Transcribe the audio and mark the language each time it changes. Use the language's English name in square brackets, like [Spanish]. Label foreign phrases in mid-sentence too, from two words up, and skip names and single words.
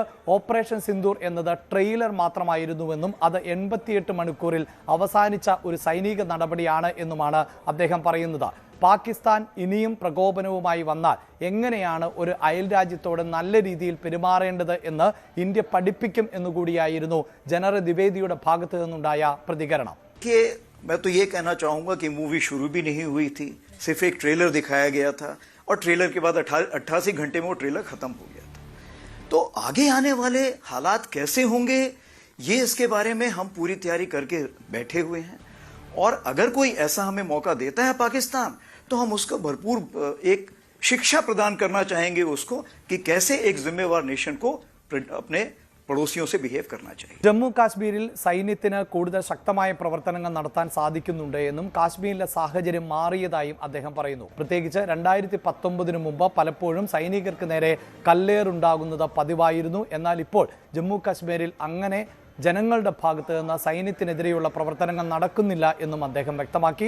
[Malayalam] ഓപ്പറേഷൻ സിന്ദൂർ എന്നത് ട്രെയിലർ മാത്രമായിരുന്നുവെന്നും അത് 88 മണിക്കൂറിൽ അവസാനിച്ച ഒരു സൈനിക നടപടിയാണ് എന്നുമാണ് അദ്ദേഹം പറയുന്നത്. പാകിസ്ഥാൻ ഇനിയും പ്രകോപനവുമായി വന്നാൽ എങ്ങനെയാണ് ഒരു അയൽ രാജ്യത്തോട് നല്ല രീതിയിൽ പെരുമാറേണ്ടത് എന്ന് ഇന്ത്യ പഠിപ്പിക്കും എന്നുകൂടിയായിരുന്നു ജനറൽ ദ്വിവേദിയുടെ ഭാഗത്ത് നിന്നുണ്ടായ പ്രതികരണം. [Hindi] मैं तो ये कहना चाहूँगा कि मूवी शुरू भी नहीं हुई थी, सिर्फ एक ट्रेलर दिखाया गया था और ट्रेलर के बाद 88 घंटे में वो ट्रेलर खत्म हो गया था. तो आगे आने वाले हालात कैसे होंगे ये इसके बारे में हम पूरी तैयारी करके बैठे हुए हैं. और अगर कोई ऐसा हमें मौका देता है पाकिस्तान तो हम उसको भरपूर एक शिक्षा प्रदान करना चाहेंगे उसको कि कैसे एक जिम्मेवार नेशन को अपने पड़ोसियों से बिहेव करना चाहिए. [Malayalam] ജമ്മു കാശ്മീരിൽ സൈന്യത്തിന് കൂടുതൽ ശക്തമായ പ്രവർത്തനങ്ങൾ നടത്താൻ സാധിക്കുന്നുണ്ട് എന്നും കാശ്മീരിലെ സാഹചര്യം മാറിയതായും അദ്ദേഹം പറയുന്നു. പ്രത്യേകിച്ച് 2019 മുമ്പ് പലപ്പോഴും സൈനികർക്ക് നേരെ കല്ലേറുണ്ടാകുന്നത് പതിവായിരുന്നു. എന്നാൽ ഇപ്പോൾ ജമ്മു കാശ്മീരിൽ അങ്ങനെ ജനങ്ങളുടെ ഭാഗത്ത് നിന്ന് സൈന്യത്തിനെതിരെയുള്ള പ്രവർത്തനങ്ങൾ നടക്കുന്നില്ല എന്നും അദ്ദേഹം വ്യക്തമാക്കി.